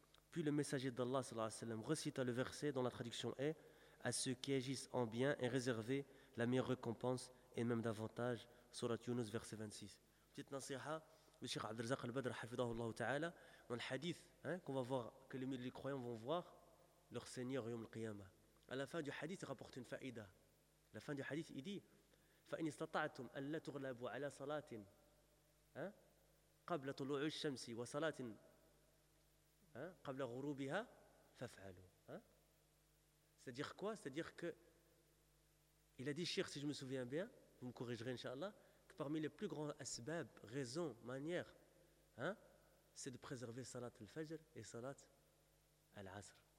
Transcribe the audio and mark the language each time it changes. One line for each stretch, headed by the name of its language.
French: Puis le messager d'Allah, sallallahu alayhi wa sallam, recita le verset dont la traduction est, à ceux qui agissent en bien est réservé la meilleure récompense et même davantage. Surat Yunus, verset 26. Petite nasiha, le Cheikh Abdelrazak al-Badr, hafidahullahu ta'ala, dans le hadith, hein, qu'on va voir, que les croyants vont voir leur Seigneur yom al-qiyama. À la fin du hadith, il rapporte une faïda. À la fin du hadith, il dit,
Arabic: فَإِنْ إِسْتَطَعْتُمْ أَلَّا تُغْلَبُوا عَلَى صَلَاتٍ قَبْلَ طُلُوعِ الشَّمْسِ وَصَلَاتٍ قَبْلَ غُرُوبِهَا فَفْعَلُوا.
French: C'est-à-dire quoi? C'est-à-dire que il a dit, Cheikh, si je me souviens bien, vous me corrigerez, Inch'Allah, que parmi les plus grands asbab, raisons, manières, c'est de préserver Salat al-Fajr et Salat al-Asr.